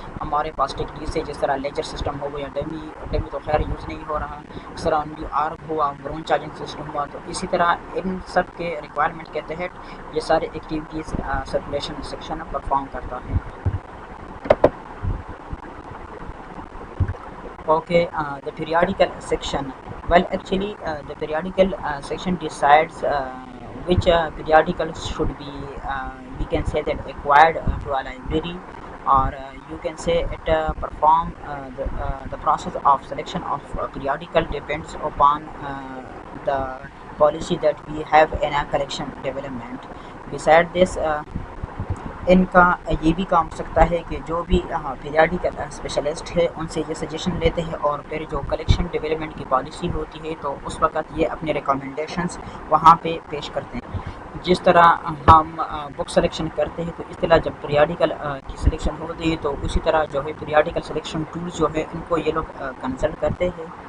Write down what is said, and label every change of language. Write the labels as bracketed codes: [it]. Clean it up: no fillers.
[ur] ہمارے پاس ٹیکنیک ہے، جس طرح لیجر سسٹم ہو گیا، ڈمی تو خیر یوز نہیں ہو رہا، اس طرح آرگ ہوا، برون چارجنگ سسٹم ہوا، تو اسی طرح ان سب کے ریکوائرمنٹ کے تحت یہ سارے ایکٹیویٹیز سرکولیشن سیکشن پرفارم کرتا ہے۔ [en] Okay, the periodical section. Well, actually, the periodical section decides which periodicals should be, we can say that acquired to a library, or you can say it perform the process of selection of periodical depends upon the policy that we have in a collection development. Beside this, [ur] ان کا یہ بھی کام ہو سکتا ہے کہ جو بھی پیریاڈیکل specialist ہے ان سے یہ سجیشن لیتے ہیں، اور پھر جو کلیکشن ڈیولپمنٹ کی پالیسی ہوتی ہے تو اس وقت یہ اپنے ریکمنڈیشنز وہاں پہ پیش کرتے ہیں۔ جس طرح ہم بک سلیکشن کرتے ہیں تو اس طرح جب پیریاڈیکل کی سلیکشن ہوتی ہے تو اسی طرح جو ہے پیریاڈیکل سلیکشن ٹولز جو ہے ان کو یہ لوگ کنسلٹ کرتے ہیں۔